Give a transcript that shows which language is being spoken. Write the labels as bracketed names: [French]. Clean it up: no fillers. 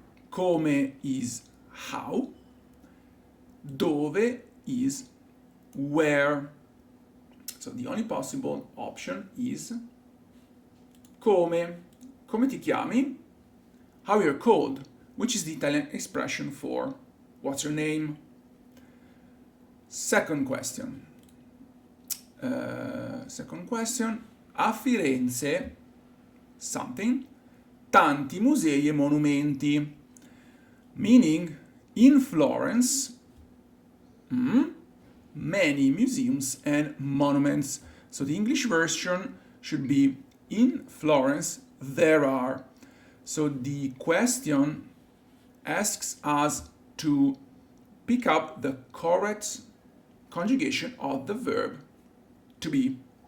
[English] Come is how. Dove is where. So the only possible option is come. [Italian] Come ti chiami? [English] How you're called, which is the Italian expression for what's your name. Second question. [Italian] A Firenze, [English] something, [Italian] tanti musei e monumenti. [English] Meaning, in Florence, many museums and monuments. So the English version should be, in Florence there are. So the question asks us to pick up the correct conjugation of the verb to be.